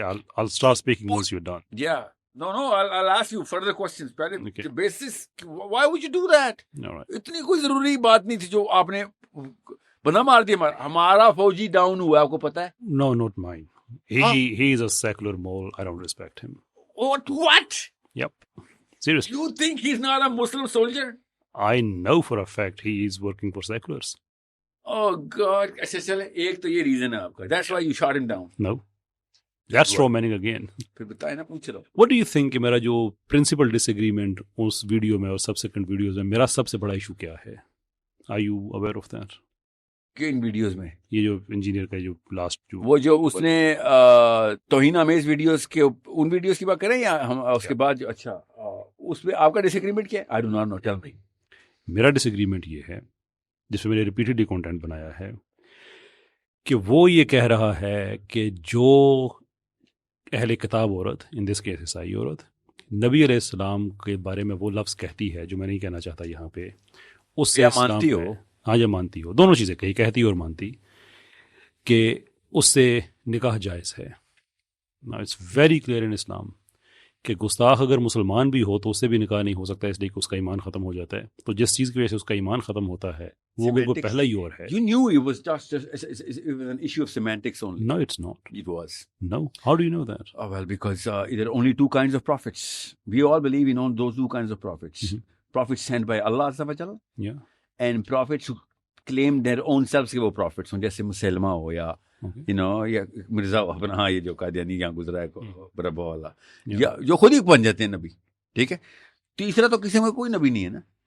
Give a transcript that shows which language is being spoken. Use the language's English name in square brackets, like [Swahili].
[English] Yeah, I'll start speaking once you're done. Yeah. No, I'll ask you further questions. [Urdu] پہلے [English] Okay. basis, why would you do that? All right. [Urdu] اتنی کوئی ضروری بات نہیں تھی جو آپ نے بنا مار دیا. ہمارا فوجی ڈاؤن ہوا، آپ کو پتا ہے؟ [English] No, not mine. He is a secular mole. I don't respect him. What? Yep. Seriously. You think he's not a Muslim soldier? I know for a fact he is working for seculars. Oh God. [Urdu] اچھا چلے، ایک تو یہ reason ہے آپ کا. [English] That's why you shot him down. No. That's straw manning again. [Urdu] پھر بتائیں نا، پوچھ رہا ہوں. [English] What do you think [Urdu] کہ میرا جو [English] principal disagreement [Urdu] اس ویڈیو میں اور subsequent ویڈیوز میں میرا سب سے بڑا ایشو کیا ہے؟ [English] Are you aware of that? [Urdu] کہ ان ویڈیوز میں یہ جو انجینئر کا جو لاسٹ جو وہ جو اس نے توہین آمیز ویڈیوز کے ان ویڈیوز کی بات کریں یا ہم اس کے بعد جو اچھا اس میں آپ کا ڈس ایگریمنٹ کیا ہے؟ [English] I do not know. Tell me. [Urdu] میرا ڈس ایگریمنٹ یہ ہے جس میں میں نے ریپیٹڈلی کانٹینٹ بنایا ہے کہ وہ یہ کہہ رہا ہے کہ جو اہل کتاب عورت، ان دس کیس عیسائی عورت، نبی علیہ السلام کے بارے میں وہ لفظ کہتی ہے جو میں نہیں کہنا چاہتا یہاں پہ، اس سے مانتی ہو؟ ہاں، یہ مانتی ہو، دونوں چیزیں کہی، کہتی اور مانتی، کہ اس سے نکاح جائز ہے. [English] Now it's very clear in Islam [Urdu] کہ گستاخ اگر مسلمان بھی ہو تو اس سے بھی نکاح نہیں ہو سکتا، اس لیے کہ اس کا ایمان ختم ہو جاتا ہے. تو جس چیز کی وجہ سے اس کا ایمان ختم ہوتا ہے وہ بالکل پہلا ہی اور ہے. [English] You knew it was just an issue of semantics only. No, it's not. It was. No. How do you know that? Oh, well, because there are only 2 kinds of prophets. We all believe in those 2 kinds of prophets. Mm-hmm. Prophets sent by Allah Azza wa Jalla, Yeah. and prophets who claim their own selves [Urdu] کہ وہ prophets ہوں، جیسے مسلمہ ہو یا یا مرزا اپنا، ہاں یہ جو قادیانی یہاں گزرا ہے بربا والا، یا جو خود ہی بن جاتے ہیں نبی. ٹھیک ہے. تیسرا تو کسی میں کوئی نبی نہیں ہے نا.